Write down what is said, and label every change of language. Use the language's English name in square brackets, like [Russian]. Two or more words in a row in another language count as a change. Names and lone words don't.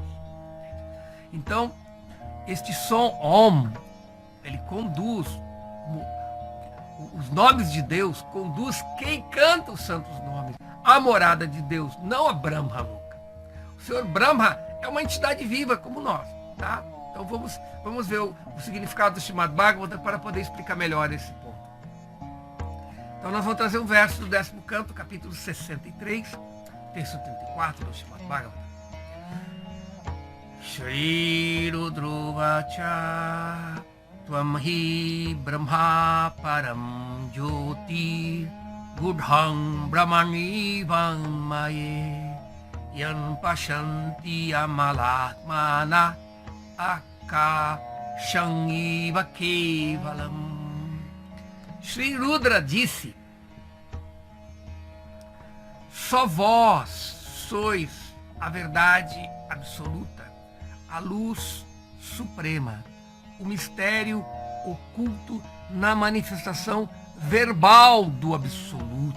[Portuguese] Então, este som Om, ele conduz, os nomes de Deus conduz quem canta os santos nomes à morada de Deus, não a Brahma nunca. O Senhor Brahma é uma entidade viva como nós, tá? Então vamos ver o significado do Srimad Bhagavatam para poder explicar melhor esse ponto. Então nós vamos trazer um verso do 10º canto, capítulo 63, texto 34 do Srimad Bhagavatam. [Sanskrit] श्रीरुद्र उवाच त्वं हि ब्रह्म परं ज्योतिर्गूढं ब्रह्मणि वाङ्मये यं पश्यन्त्यमलात्मान आकाशमिव केवलम्. [Portuguese] Shri Rudra disse: só vós sois a verdade absoluta, a luz suprema, o mistério oculto na manifestação verbal do absoluto.